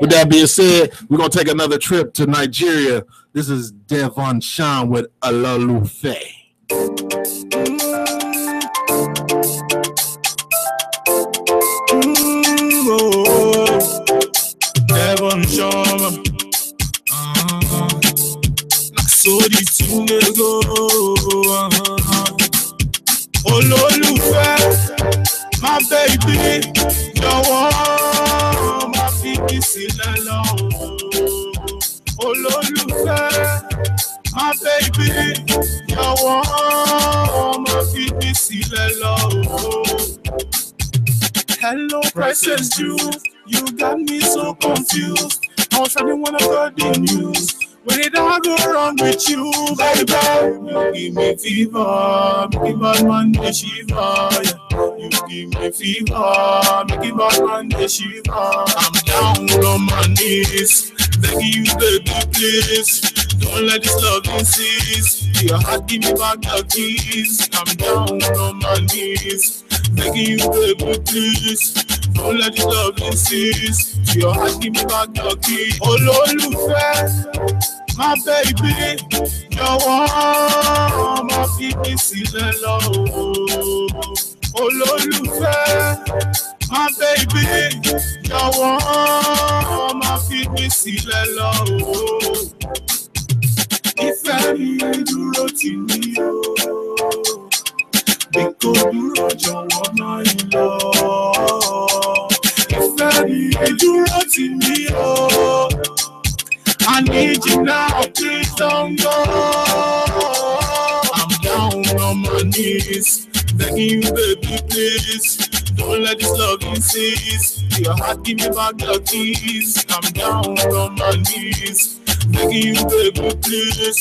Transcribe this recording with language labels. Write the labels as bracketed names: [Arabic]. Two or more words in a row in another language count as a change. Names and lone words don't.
[English] With that being said, we're gonna take another trip to Nigeria. This is Devon Sean with Alalufe. Devon Sean. [Yoruba] Sórí tí lè go. [English] Olólùfẹ́, my baby, [Yoruba] jọ̀wọ́ má fi mí sílẹ̀ lọ. Olólùfẹ́, [English] my baby, [Yoruba] jọ̀wọ́ má fi mí sílẹ̀ lọ. [English] Hello, precious you got me so confused. I was trying to wanna go the news. When did I go wrong with you, baby? You give me fever, make it bad man the shiver. You give me fever, make it bad man the shiver. I'm down on my knees, begging you, baby, please. Don't let this love insist. Your heart, give me back the keys. I'm down on my knees, begging you, baby, please. Don't let this love insist. Your heart, give me back the keys. [Yoruba] Olólùfẹ́. [English] my baby, [Yoruba] jọ̀wọ́ má fi mí sílẹ̀ lọ olólùfẹ́, [English] my baby, [Yoruba] jọ̀wọ́ má fi mí sílẹ̀ lọ ìfẹ́ mi dúró tì mí o, bí kò dúró jọ̀wọ́ má yí lọ. Ìfẹ́ mi dúró tì mí o, [English] I need you now, please don't go. I'm down on my knees, begging you, baby, please. Don't let this love cease. Your heart, give me back your keys. I'm down on my knees, begging you, baby, please.